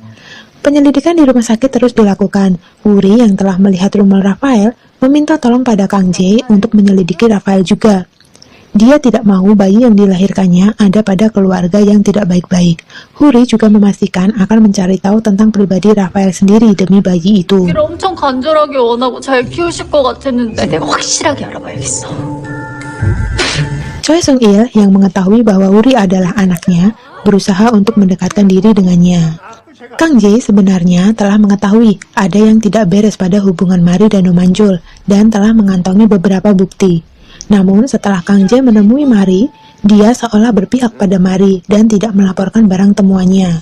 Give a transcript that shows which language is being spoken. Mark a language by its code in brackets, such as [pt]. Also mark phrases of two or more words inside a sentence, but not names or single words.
[id] Penyelidikan di rumah sakit terus dilakukan. Wuri yang telah melihat rumor Rafael meminta tolong pada Kang J untuk menyelidiki Rafael juga. Dia tidak mau bayi yang dilahirkannya ada pada keluarga yang tidak baik-baik. Wuri juga memastikan akan mencari tahu tentang pribadi Rafael sendiri demi bayi itu. [ko] 엄청 간절하게 원하고 잘 키우실 것 같았는데 내가 확실하게 알아봐야겠어. [id] Choi Sung Il yang mengetahui bahwa Wuri adalah anaknya berusaha untuk mendekatkan diri dengannya. Kang J sebenarnya telah mengetahui ada yang tidak beres pada hubungan Mari dan Nomancul dan telah mengantongi beberapa bukti. Namun setelah Kang J menemui Mari, dia seolah berpihak pada Mari dan tidak melaporkan barang temuannya.